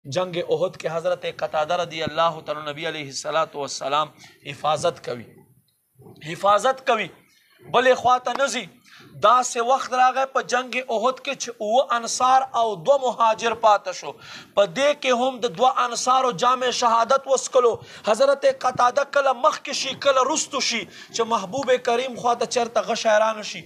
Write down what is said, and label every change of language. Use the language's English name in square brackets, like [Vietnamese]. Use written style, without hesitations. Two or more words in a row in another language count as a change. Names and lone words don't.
[Pashto] جنگ احد کے حضرت قتادہ [Arabic] رضی اللہ تعالی [Pashto] نبی [Arabic] علیہ السلام [Pashto] حفاظت کوي بلې خواته نزي. داسې وخت راغی په جنگ احد کې چې 9 انصار او 2 مهاجر پاته شو. په دې کې هم د 2 انصارو جامع شهادت وسکلو. حضرت قتاده کله مخکې شي کله رستو شي چې محبوب کریم خواته چرته غش حیران شي.